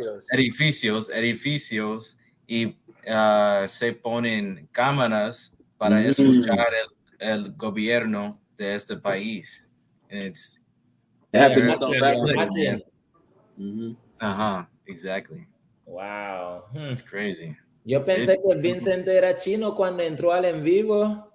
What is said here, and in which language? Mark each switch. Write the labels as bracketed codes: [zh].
[es] Edificios y se ponen cámaras para escuchar el gobierno de este país. [en] It happened in South Africa. Exactly. Wow. It's crazy. [es] Yo pensé que Vincent era chino cuando entró al en vivo.